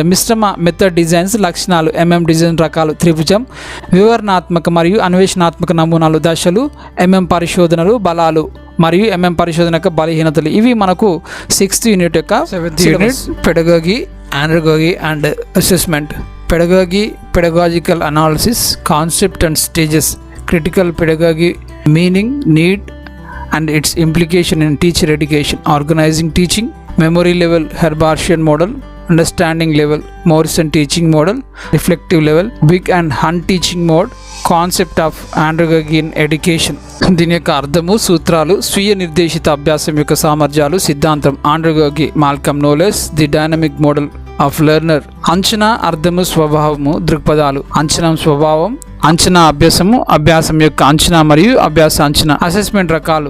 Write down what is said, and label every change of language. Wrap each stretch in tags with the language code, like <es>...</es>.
<te>మిశ్రమ method designs, లక్షణాలు. Design రకాలు. త్రిభుజం, వివరణాత్మక మరియు అన్వేషణాత్మక నమూనాలు. దశలు. పరిశోధనలు, బలాలు మరియు పరిశోధన యొక్క బలహీనతలు. ఇవి మనకు</te> <en>6th unit యొక్క 7th unit. Pedagogy, andragogy and assessment. Pedagogy, pedagogical analysis, concept and stages. Critical pedagogy, meaning, need and its implication in teacher education. Organizing teaching. Memory level, Herbartian model. Understanding level, Morrison teaching model. Reflective level, Big and Hunt teaching mode. Concept of andragogy in education.</en> <te>దీని యొక్క అర్థము, సూత్రాలు, స్వీయ నిర్దేశిత అభ్యాసం యొక్క సామర్థ్యాలు, సిద్ధాంతం.</te> <en>Andragogy, Malcolm Knowles, the dynamic model of learner.</en> <te>అంచనా, అర్థము, స్వభావము, దృక్పథాలు. అంచనా స్వభావం, అంచనా అభ్యాసము, అభ్యాసం యొక్క అంచనా మరియు అభ్యాస అంచనా. అసెస్మెంట్ రకాలు.</te>